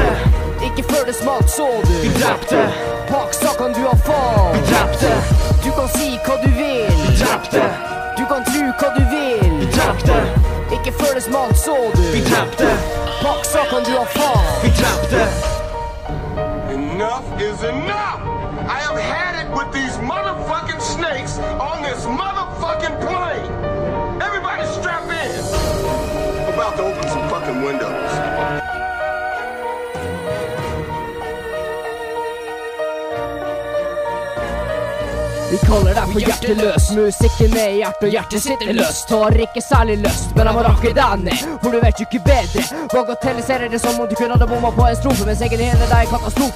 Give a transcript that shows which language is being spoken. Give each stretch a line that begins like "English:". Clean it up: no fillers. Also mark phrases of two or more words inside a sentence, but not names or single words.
Norwegian: Ikke før det smalt så du. Vi drepte. Paksa kan du ha faen. Vi drepte. Du kan si hva du vil. Vi drepte. Du kan tro hva du vil. Vi drepte. Ikke før det smalt så du. Vi drepte. Paksa kan du ha faen. Vi drepte.
English: Enough is enough! I have had it with these motherfucking snakes on this motherfucking plane! Everybody strap in! I'm about to open some fucking windows.
Norwegian: Vi kaller deg for hjerteløs. Musikken er i hjertet og hjertet sitter løst. Har ikke særlig lyst, men jeg må rakke deg ned, for du vet jo ikke bedre. Bagatelliserer det som om du kunne hadde bomma på en strofe, mens egentlig hele deg er katastrofe.